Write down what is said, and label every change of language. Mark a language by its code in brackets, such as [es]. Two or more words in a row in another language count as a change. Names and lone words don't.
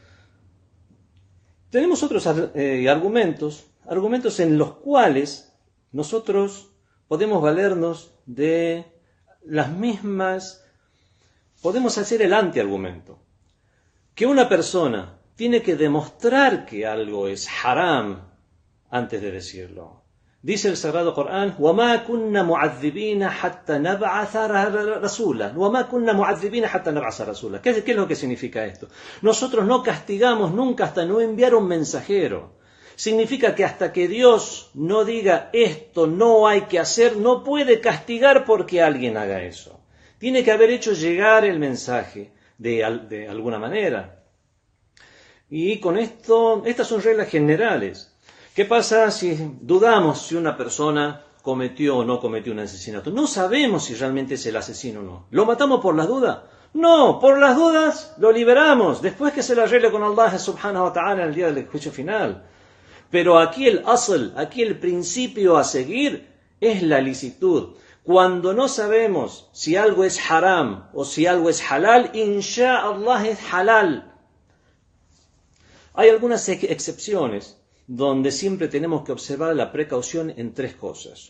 [es] Tenemos otros argumentos en los cuales nosotros podemos valernos de las mismas, podemos hacer el antiargumento, que una persona tiene que demostrar que algo es haram antes de decirlo. Dice el Sagrado Corán: [ar] وَمَا كُنَّا مُعَذِّبِينَ حَتَّى نَبْعَثَ رَسُولًا. وَمَا كُنَّا مُعَذِّبِينَ حَتَّى نَبْعَثَ رَسُولًا. [es] ¿Qué es lo que significa esto? Nosotros no castigamos nunca hasta no enviar un mensajero. Significa que hasta que Dios no diga esto no hay que hacer, no puede castigar porque alguien haga eso. Tiene que haber hecho llegar el mensaje de alguna manera. Y con esto, estas son reglas generales. ¿Qué pasa si dudamos si una persona cometió o no cometió un asesinato? No sabemos si realmente es el asesino o no. ¿Lo matamos por las dudas? No, por las dudas lo liberamos, después que se la arregle con [ar] الله سبحانه وتعالى [es] en el día del juicio final. Pero aquí el asl, aquí el principio a seguir es la licitud. Cuando no sabemos si algo es haram o si algo es halal, [ar] إن شاء الله [es] es halal. Hay algunas excepciones donde siempre tenemos que observar la precaución en tres cosas.